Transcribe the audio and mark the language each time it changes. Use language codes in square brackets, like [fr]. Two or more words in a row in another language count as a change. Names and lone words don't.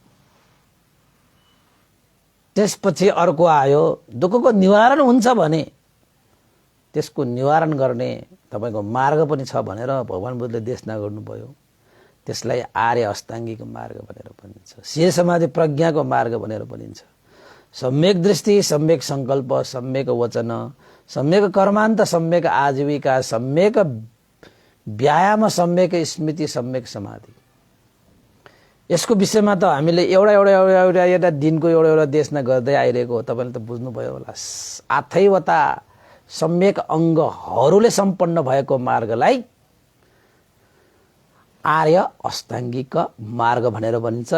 [ne] त्यसपछि अर्को आयो, दुःखको निवारण हुन्छ भने त्यसको निवारण गर्ने तपाईको मार्ग पनि छ भनेर भगवान बुद्धले देशना गर्नुभयो। त्यसलाई आर्य अष्टाङ्गिक मार्ग भनेर भनिन्छ, शिर समाधि प्रज्ञाको मार्ग भनेर भनिन्छ। सम्यक दृष्टि, सम्यक संकल्प, सम्यक वचन, सम्यक कर्मान्त, सम्यक आजीविका, सम्यक व्यायाम, सम्यक स्मृति, सम्यक समाधि। यसको विषयमा त हामीले एउटा दिनको एउटा देशना गर्दै आइरहेको हो। तपाईले त बुझ्नुभयो होला। आथैवटा सम्यक अङ्गहरूले सम्पन्न भएको मार्गलाई आर्य अष्टाङ्गिक मार्ग भनेर भनिन्छ।